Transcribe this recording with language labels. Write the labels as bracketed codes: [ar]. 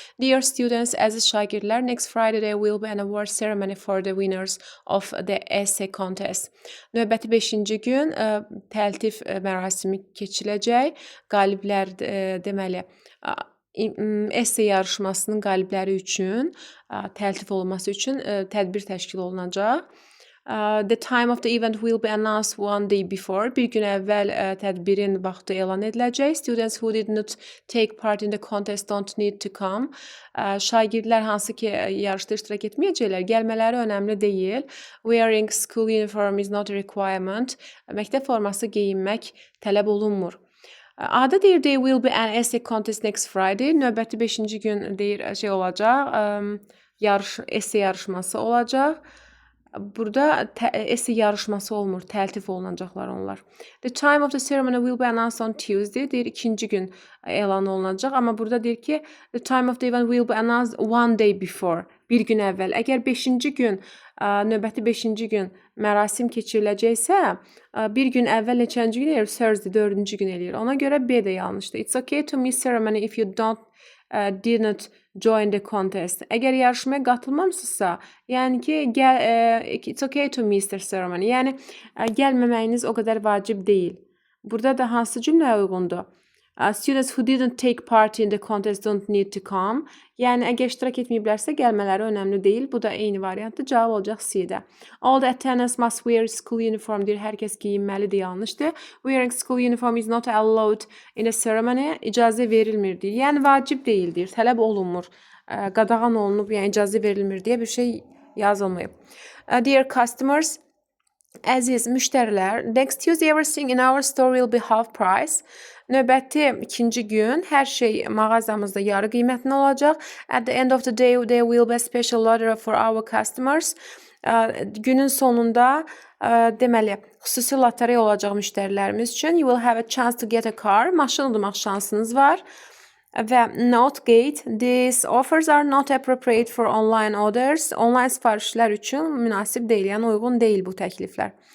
[en] Dear students, [az] əziz şagirdlər, [en] next Friday there will be an award ceremony for the winners of the essay contest. [az] Növbəti 5-ci gün təltif mərasimi keçiriləcək. Qaliblər deməli essay yarışmasının qalibləri üçün, təltif olunması üçün tədbir təşkil olunacaq. [en] The time of the event will be announced one day before. [az] Bir gün əvvəl tədbirin vaxtı elan ediləcək. [en] Students who did not take part in the contest don't need to come. [az] Şagirdlər hansı ki yarışda iştirak etməyəcəklər, gəlmələri önəmli deyil. [en] Wearing school uniform is not a requirement. [az] Məktəb forması geyinmək tələb olunmur. Adı deyir, [en] there will be an essay contest next Friday. [az] Növbəti 5-ci gün deyir olacaq, essay yarışması olacaq. Burada essay yarışması olmur, təltif olunacaqlar onlar. [en] The time of the ceremony will be announced on Tuesday. [az] Deyir, 2-ci gün elan olunacaq. Amma burada deyir ki, [en] the time of the event will be announced one day before. [az] Bir gün əvvəl. Əgər 5-ci gün, növbəti 5-ci gün mərasim keçiriləcəksə, bir gün əvvəl neçənci gün eləyir? Thursday, 4-cü gün eləyir. Ona görə B də yanlışdır. [en] It's okay to miss ceremony if you did not join the contest. [az] Əgər yarışmaya qatılmamısınızsa, yəni ki, [en] it's okay to miss the ceremony. [az] Yəni gəlməməyiniz o qədər vacib deyil. Burada da hansı cümləyə uyğundur? [en] Students who didn't take part in the contest don't need to come. [az] Yəni əgər iştirak etməyiblərsə gəlmələri önəmli deyil. Bu da eyni variantdır. Cavab olacaq C-də. [en] All the attendants must wear school uniform deyir. [az] Hər kəs geyinməlidir, yanlışdır. [en] Wearing school uniform is not allowed in a ceremony. [az] İcazə verilmir deyir. Yəni vacib deyildir, tələb olunmur. Qadağan olunub, yəni icazə verilmir deyə bir şey yazılmayıb. [en] Dear customers, [az] əziz müştərilər, [en] next Tuesday everything in our store will be half price. [az] Növbəti 2-ci gün hər şey mağazamızda yarı qiymətində olacaq. [en] At the end of the day there will be a special lottery for our customers. [az] Günün sonunda deməli xüsusi lotereya olacaq müştərilərimiz üçün. [en] You will have a chance to get a car. [az] Maşın udmaq şansınız var. Və [en] note-gate, these offers are not appropriate for online orders. [az] Online sifarişlər üçün münasib deyil, yəni uyğun deyil bu təkliflər.